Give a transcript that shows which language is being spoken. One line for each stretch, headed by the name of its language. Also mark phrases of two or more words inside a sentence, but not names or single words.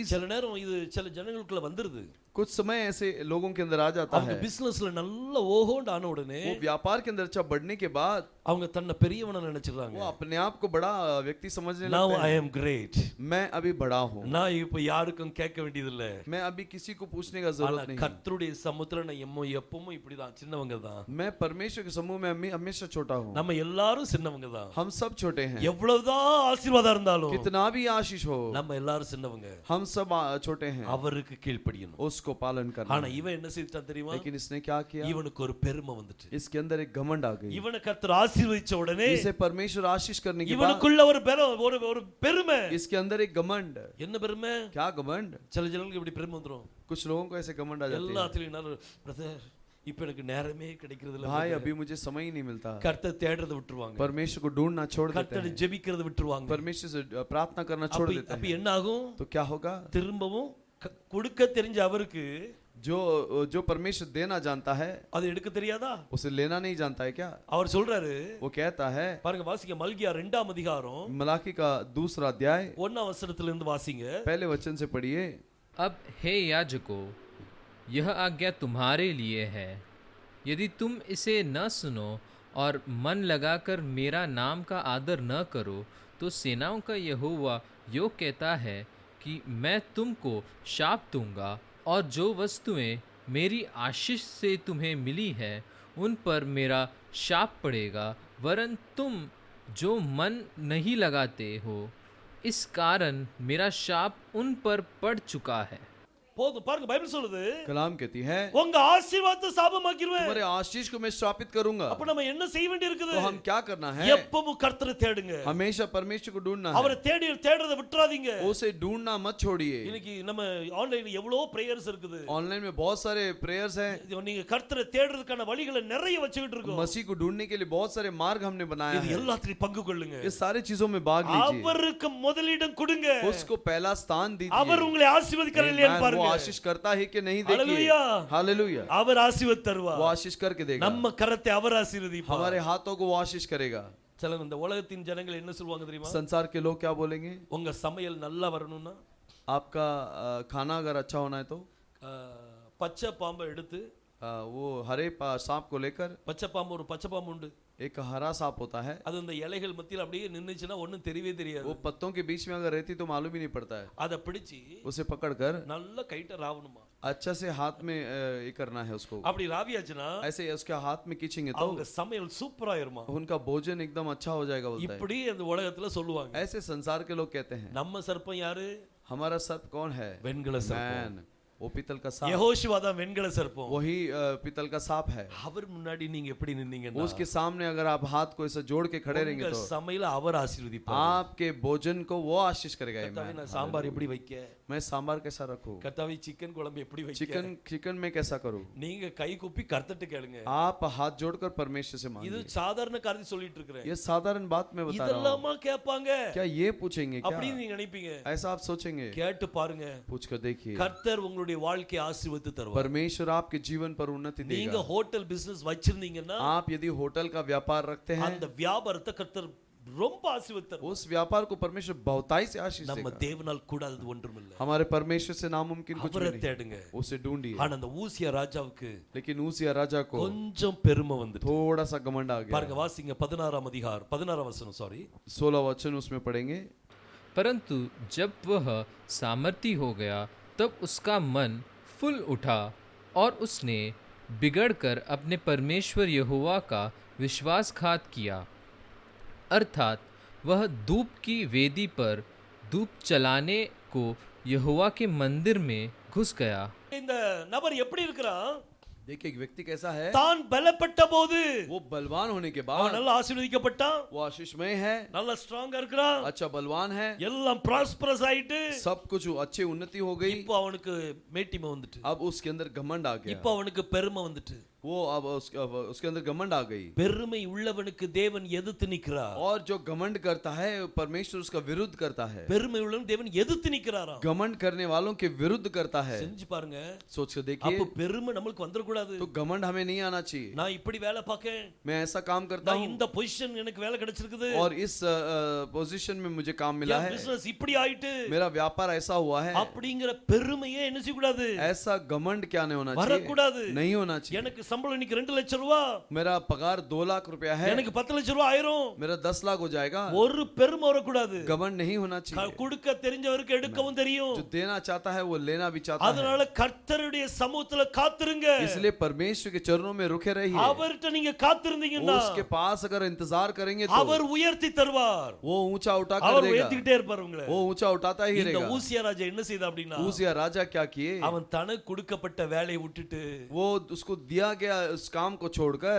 Tamil: சில நேரம் இது சில ஜனங்களுக்குள்ள வந்துருது.
Hindi: कुछ समय ऐसे लोगों के अंदर आ जाता
Tamil: அவங்க
Hindi: है।
Tamil: பிசினஸ்ல நல்ல ஓஹோண்டு ஆன உடனே
Hindi: वो व्यापार के अंदर अच्छा बढ़ने के बाद
Tamil: அவங்க தன்னை பெரியவனா நினைச்சிடுறாங்க.
Hindi: वो अपने आप को बड़ा व्यक्ति समझने
English: Now
Hindi: लगते
English: I
Hindi: हैं।
English: am great.
Hindi: मैं अभी बड़ा हूँ।
Tamil: நான் இப்ப யாருக்கும் கேட்க வேண்டியது இல்ல.
Hindi: मैं अभी किसी को पूछने का
Tamil: ஆனா
Hindi: जरूरत नहीं।
Tamil: கர்த்தருடைய சமூகத்துல நான் எப்பவும் இப்படிதான், சின்னவங்க தான்.
Hindi: मैं परमेश्वर के समूह में हमेशा छोटा हूँ।
Tamil: நம்ம எல்லாரும் சின்னவங்க தான்.
Hindi: हम सब छोटे हैं।
Tamil: எவ்வளவுதான் ஆசீர்வாதம் இருந்தாலும்
Hindi: कितना भी आशीष हो,
Tamil: நம்ம எல்லாரும் சின்னவங்க.
Hindi: हम सब छोटे हैं।
Tamil: அவருக்கு கீழ்ப்படியணும்.
Hindi: उसको पालन करना।
Tamil: ஆனா இவன் என்ன செய்தான் தெரியுமா?
Hindi: लेकिन इसने क्या किया?
Tamil: இவனுக்கு ஒரு பெருமை வந்துட்டு,
Hindi: इसके अंदर एक घमंड आ गई।
Tamil: இவனை கர்த்தர் ஆசீர்வதிச்ச உடனே
Hindi: इसे परमेश्वर आशीष करने के बाद
Tamil: இவனுக்குள்ள ஒரு பெருமை.
Hindi: इसके अंदर एक घमंड।
Tamil: என்ன பெருமை?
Hindi: क्या घमंड?
Tamil: சில ஜனங்களுக்கு இப்படி பெருமை வந்துரும்.
Hindi: कुछ लोगों को ऐसे घमंड आ जाते हैं।
Tamil: எல்லாத்துலயும் பிரதர் இப்ப எனக்கு நேரமே கிடைக்கிறது இல்ல,
Hindi: भाई अभी मुझे समय ही नहीं मिलता।
Tamil: கர்த்தர் தேடுறத விட்டுருவாங்க.
Hindi: परमेश्वर को ढूंढना छोड़ देते
Tamil: கர்த்தர்
Hindi: हैं।
Tamil: ஜெபிக்கிறத விட்டுருவாங்க.
Hindi: परमेश्वर से प्रार्थना करना छोड़ देते
Tamil: அப்ப
Hindi: हैं।
Tamil: என்ன ஆகும்?
Hindi: तो क्या होगा?
Tamil: திரும்பவும் கொடுக்க தெரிஞ்ச அவருக்கு
Hindi: जो परमेश्वर देना जानता है
Tamil: அது எடுக்க தெரியாதா?
Hindi: उसे लेना नहीं जानता है क्या?
Tamil: அவர் சொல்றாரு,
Hindi: वो कहता है,
Tamil: பாருங்க வாசிங்க, மல்கியா 2ஆம் அதிகாரம்
Hindi: मलाकी का 2 अध्याय
Tamil: 1ஆம் வசனத்துல இருந்து வாசிங்க.
Hindi: पहले वचन से पढ़िए। अब हे याजकों, यह आज्ञा तुम्हारे लिए है, यदि तुम इसे न सुनो और मन लगाकर मेरा नाम का आदर न करो, तो सेनाओं का यहोवा यो कहता है कि मैं तुमको शाप दूंगा, और जो वस्तुएं मेरी आशीष से तुम्हें मिली है उन पर मेरा शाप पड़ेगा, वरन तुम जो मन नहीं लगाते हो इस कारण मेरा शाप उन पर पड़ चुका है।
Tamil: போதும் பாருங்க பைபிள் சொல்லுது
Hindi: कलाम कहती है
Tamil: உங்க ஆசீர்வாதத்தை சாபமாக்கிடுவேன்.
Hindi: तुम्हारे आशीष को मैं श्रापित करूंगा।
Tamil: அப்ப நம்ம என்ன செய்ய வேண்டி இருக்குது?
Hindi: तो हम क्या करना है?
Tamil: எப்பவும் கர்த்தரை தேடுங்க.
Hindi: हमेशा परमेश्वर को ढूंढना है,
Tamil: அவரை தேடுறத விட்டுறாதீங்க.
Hindi: उसे ढूंढना मत छोड़िए।
Tamil: இன்னைக்கு நம்ம ஆன்லைன்ல எவ்வளவு பிரேயர்ஸ் இருக்குது.
Hindi: ऑनलाइन में बहुत सारे प्रेयर्स हैं,
Tamil: நீங்க கர்த்தரை தேடுறதுக்கான வழிகளை நிறைய வச்சுக்கிட்டு இருக்கோம்.
Hindi: मसीह को ढूंढने के लिए बहुत सारे मार्ग हमने बनाया
Tamil: இது
Hindi: है।
Tamil: எல்லாத்துலயும் பங்கு கொள்ளுங்க.
Hindi: ये सारी चीजों में भाग लीजिए,
Tamil: அவருக்கு முதலிடம் கொடுங்க.
Hindi: उसको पहला स्थान दीजिए।
Tamil: அவர் உங்களை ஆசீர்வதிக்கிறார் இல்லையான்னு
Hindi: वो
Tamil: பாருங்க.
Hindi: आशीष करता है कि नहीं, देखिए। हालेलुया, हालेलुया,
Tamil: அவர் ஆசீர்வாத தருவார்.
Hindi: वो आशीष करके देगा,
Tamil: நம்ம கரத்தை அவர் ஆசீர்வதிப்பார்.
Hindi: हमारे हाथों को वो आशीष करेगा।
Tamil: சில இந்த உலகத்தின் ஜனங்கள் என்ன சொல்வாங்க தெரியுமா?
Hindi: संसार के लोग क्या बोलेंगे?
Tamil: உங்க சமையல் நல்லா வரணும்னா
Hindi: आपका खाना अगर अच्छा होना है तो
Tamil: பச்சை பாம்பை எடுத்து,
Hindi: वो हरे सांप को लेकर,
Tamil: பச்சை பாம்பு ஒரு பச்சை பாம்பு உண்டு,
Hindi: एक हरा सांप होता है,
Tamil: அது இந்த இலைகள் மத்தியில் அப்படியே நின்னுச்சுன்னா ஒண்ணும் தெரியவே தெரியாது.
Hindi: वो पत्तों के बीच में अगर रहती तो मालूम ही नहीं पड़ता है।
Tamil: அதை பிடிச்சி
Hindi: उसे पकड़कर
Tamil: நல்ல கைட்ட ராவணுமா.
Hindi: अच्छा से हाथ में ये करना है उसको,
Tamil: அப்படி ராவியாச்சுன்னா
Hindi: ऐसे उसके हाथ में खींचेंगे तो
Tamil: அவங்க சமையல் சூப்பரா இருமா.
Hindi: उनका भोजन एकदम अच्छा हो जाएगा बोलता है।
Tamil: இப்படி அந்த உலகத்துல சொல்லுவாங்க.
Hindi: ऐसे संसार के लोग कहते हैं।
Tamil: நம்ம சர்ப்பம் யாரு?
Hindi: हमारा सर्प कौन है?
Tamil: வெண்கல சர்ப்பம்.
Hindi: मैन, वो पीतल का सांप,
Tamil: யெகோஷுவா தான் வெண்கல சர்ப்பம்.
Hindi: वही पीतल का सांप है।
Tamil: அவர் முன்னாடி நீங்க எப்படி நின்னீங்கன்னா
Hindi: उसके सामने अगर आप हाथ को ऐसे जोड़ के खड़े रहेंगे
Tamil: உங்க
Hindi: तो
Tamil: சமையல அவர் ஆசீர்வதிப்பார்.
Hindi: आपके भोजन को वो आशीष करेगा।
Tamil: கர்த்தாவே நான் சாம்பார் எப்படி வைக்க?
Hindi: मैं सांबार कैसा रखूं?
Tamil: கர்த்தாவே சிக்கன் குழம்பு எப்படி வைக்க?
Hindi: चिकन में कैसा करूं?
Tamil: நீங்க கை கூப்பி கர்த்தர்ட்ட கேளுங்க.
Hindi: आप हाथ जोड़कर परमेश्वर से
Tamil: இது
Hindi: मांगिए।
Tamil: சாதாரண காரியத்தை சொல்லிட்டு இருக்கேன்.
Hindi: ये साधारण बात मैं बता रहा हूं।
Tamil: இதெல்லாமா கேட்பாங்க
Hindi: क्या ये पूछेंगे क्या?
Tamil: அப்படி நீங்க நினைப்பீங்க.
Hindi: ऐसा आप सोचेंगे?
Tamil: கேட்டு பாருங்க.
Hindi: पूछ कर देखिए,
Tamil: கர்த்தர் உங்களுடைய வாழ்க்கையை ஆசீர்வதித்து தருவார்.
Hindi: परमेश्वर आपके जीवन पर उन्नति
Tamil: நீங்க
Hindi: देगा।
Tamil: ஹோட்டல் பிசினஸ் வச்சிருந்தீங்கன்னா
Hindi: आप यदि होटल का व्यापार रखते हैं,
Tamil: அந்த வியாபாரத்தை கர்த்தர் ரொம்ப ஆசீர்வதித்தார்.
Hindi: उस व्यापार को परमेश्वर बहुताई से आशीष
Tamil: நம்ம
Hindi: देगा।
Tamil: தேவனால் கூடாதது ஒன்றுமில்லை.
Hindi: हमारे परमेश्वर से नामुमकिन कुछ
Tamil: அவரை
Hindi: नहीं,
Tamil: தேடுங்க.
Hindi: उसे ढूंढिए।
Tamil: ஆனா அந்த ஊசியா ராஜாவுக்கு
Hindi: लेकिन उसिया राजा को
Tamil: கொஞ்சம் பெருமை வந்துட்டு.
Hindi: थोड़ा सा घमंड आ
Tamil: பாருங்க
Hindi: गया।
Tamil: வாசிங்க 16 वचனம் சாரி
Hindi: 16 वचन उसमें पढ़ेंगे। परंतु जब वह सामर्थी हो गया तब उसका मन फूल उठा और उसने बिगड़कर अपने परमेश्वर यहोवा का विश्वासघात किया, अर्थात वह धूप की वेदी पर धूप चलाने को यहोवा के मंदिर में घुस गया।
Tamil: இந்த நபர் எப்படி இருக்கிறான்?
Hindi: देखिए एक व्यक्ति कैसा है,
Tamil: தான் பலப்பட்ட போது
Hindi: वो बलवान होने के
Tamil: அவன்
Hindi: बाद
Tamil: நல்லா ஆசீர்வதிக்கப்பட்டான்,
Hindi: वो आशीषमय है,
Tamil: நல்லா ஸ்ட்ராங்கா இருக்கிறான்,
Hindi: अच्छा बलवान है,
Tamil: எல்லாம் ப்ராஸ்பரஸ் ஆயிட்டு
Hindi: सब कुछ अच्छी उन्नति हो गई।
Tamil: இப்போ அவனுக்கு மேட்டிமை வந்துட்டு,
Hindi: अब उसके अंदर घमंड आ गया,
Tamil: இப்போ அவனுக்கு பெருமை வந்துட்டு.
Hindi: वो अब उसके अंदर घमंड आ गई।
Tamil: பெருமை உள்ளவனுக்கு தேவன் எதிர்த்து நிற்கிறார்.
Hindi: और जो घमंड करता है परमेश्वर उसका विरुद्ध करता है।
Tamil: பெருமை உள்ளவன் தேவன் எதிர்த்து நிற்கிறாராம்.
Hindi: घमंड करने वालों के विरुद्ध करता है।
Tamil: செஞ்சு பாருங்க.
Hindi: सोच कर
Tamil: அப்ப
Hindi: देखिए,
Tamil: பெருமை நமக்கு வந்துட கூடாது.
Hindi: तो घमंड हमें नहीं आना चाहिए।
Tamil: நான் இப்படி வேலை பார்க்கேன்,
Hindi: मैं ऐसा काम करता
Tamil: நான்
Hindi: हूँ
Tamil: இந்த பொசிஷன் எனக்கு வேலை கிடைச்சிருக்குது,
Hindi: और इस पोजीशन में मुझे काम मिला है,
Tamil: பிசினஸ் இப்படி ஆயிட்டு
Hindi: मेरा व्यापार ऐसा हुआ है,
Tamil: அப்படிங்கிற பெருமையே என்ன செய்ய கூடாது?
Hindi: ऐसा घमंड क्या नहीं होना
Tamil: வரக்கூடாது.
Hindi: चाहिए, नहीं होना चाहिए।
Tamil: எனக்கு சம்பளம் இன்னைக்கு 2 லட்சம் ரூபாய்,
Hindi: मेरा पगार 2 लाख रुपया है,
Tamil: எனக்கு 10 லட்சம் ரூபாய் ஆயிரும்,
Hindi: मेरा 10 लाख हो जाएगा,
Tamil: ஒரு பெருமை வரக்கூடாது.
Hindi: घमंड नहीं होना चाहिए।
Tamil: கொடுக்க தெரிஞ்சவருக்கு எடுக்கவும் தெரியும்.
Hindi: जो देना चाहता है वो लेना भी चाहता है,
Tamil: அதனால கர்த்தருடைய சமூகத்துல காத்திருங்க.
Hindi: इसलिए परमेश्वर के चरणों में रुके रहिए।
Tamil: அவர்ட்ட நீங்க காத்திருந்தீங்கன்னா
Hindi: उसके पास अगर इंतजार करेंगे तो
Tamil: அவர் உயர்த்தி தருவார்.
Hindi: वो ऊंचा उठा कर
Tamil: அவர்
Hindi: देगा,
Tamil: உயர்த்திட்டே இருப்பார் உங்களை.
Hindi: वो ऊंचा उठाता ही
Tamil: இந்த
Hindi: रहेगा।
Tamil: ஊசியா ராஜா என்ன செய்தா அப்படின்னா,
Hindi: उसिया राजा क्या किए,
Tamil: அவன் தனக்கு கொடுக்கப்பட்ட வேலையை விட்டுட்டு
Hindi: वो उसको दिया गया उस काम को छोड़कर,